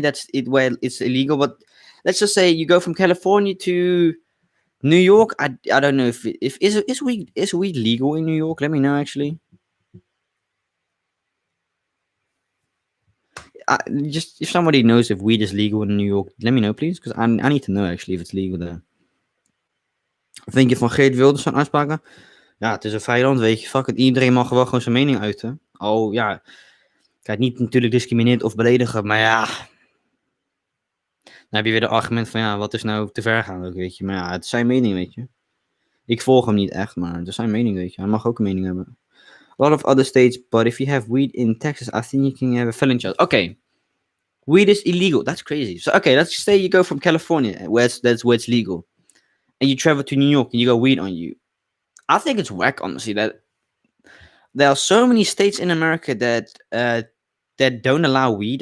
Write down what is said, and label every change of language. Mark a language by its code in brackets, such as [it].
[en] That's it where it's illegal. But let's just say you go from California to New York. I don't know if is weed legal in New York. Let me know actually. Just if somebody knows if weed is legal in New York, let me know please, because I need to know actually if it's legal there. [nl] Wat vind je van Geert Wilders zo'n uitspraken? Ja, het is een vrij land, weet je. Fuck it, iedereen mag wel gewoon zijn mening uiten. Oh ja, kijk, niet natuurlijk discrimineerd of beledigen, maar ja. Dan heb je weer de argument van ja, wat is nou te ver gaan ook, weet je. Maar ja, het is zijn mening, weet je. Ik volg hem niet echt, maar het is zijn mening, weet je. Hij mag ook een mening hebben. [en] A lot of other states, but if you have weed in Texas, I think you can have a felony charge. Okay, weed is illegal. That's crazy. So okay, let's say you go from California, that's where it's legal, and you travel to New York and you got weed on you. I think it's whack, honestly, that there are so many states in America that don't allow weed.